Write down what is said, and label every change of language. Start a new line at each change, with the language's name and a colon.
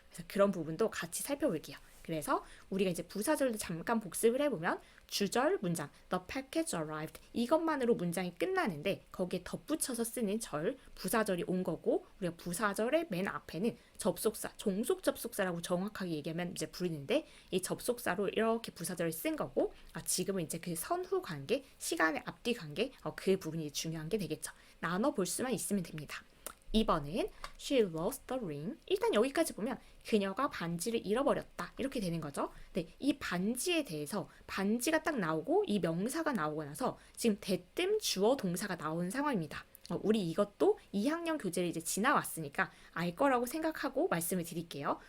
Korean: 그래서 그런 부분도 같이 살펴볼게요. 그래서 우리가 이제 부사절도 잠깐 복습을 해보면 주절 문장
English: The package arrived
Korean: 이것만으로 문장이 끝나는데 거기에 덧붙여서 쓰는 절 부사절이 온 거고 우리가 부사절의 맨 앞에는 접속사 종속 접속사라고 정확하게 얘기하면 이제 부르는데 이 접속사로 이렇게 부사절을 쓴 거고 지금은 이제 그 선후 관계 시간의 앞뒤 관계 그 부분이 중요한 게 되겠죠. 나눠 볼 수만 있으면 됩니다. 2번은
English: She lost the ring.
Korean: 일단 여기까지 보면 그녀가 반지를 잃어버렸다. 이렇게 되는 거죠. 네, 이 반지에 대해서 반지가 딱 나오고 이 명사가 나오고 나서 지금 대뜸 주어 동사가 나온 상황입니다. 우리 이것도 2학년 교재를 이제 지나왔으니까 알 거라고 생각하고 말씀을 드릴게요.